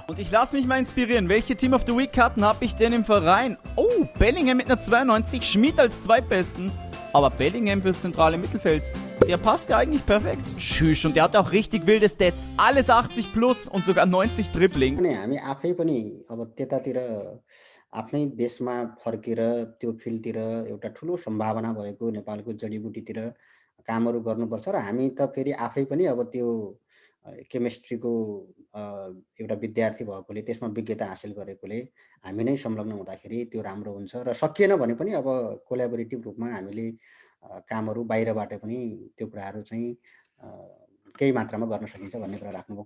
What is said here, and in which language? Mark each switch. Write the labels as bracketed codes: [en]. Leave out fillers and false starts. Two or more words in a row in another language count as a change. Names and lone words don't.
[de] Und ich lasse mich mal inspirieren. Welche [en] Team of the Week [de] Karten habe ich denn im Verein? Oh, Bellingham mit einer 92, Schmid als zweitbesten. Aber Bellingham fürs zentrale Mittelfeld. Der passt ja eigentlich perfekt. Tschüss, und der hat auch richtig wilde Stats. Alles 80 plus und sogar 90 Dribbling. [ne] हामी आफै पनि अब त्यतातिर आफ्नै देशमा फर्केर त्यो फिल्डतिर एउटा ठुलो सम्भावना भएको नेपालको जडीबुटीतिर कामहरू गर्नुपर्छ र हामी त फेरि आफै पनि अब त्यो केमिस्ट्रीको एउटा विद्यार्थी भएकोले त्यसमा विज्ञता हासिल गरेकोले हामी नै संलग्न हुँदाखेरि त्यो राम्रो हुन्छ र सकिएन भने पनि अब कोल्याबोरेटिभ रूपमा हामीले कामहरू बाहिरबाट पनि त्यो कुराहरू चाहिँ केही मात्रामा गर्न सकिन्छ भन्ने कुरा राख्नुभयो।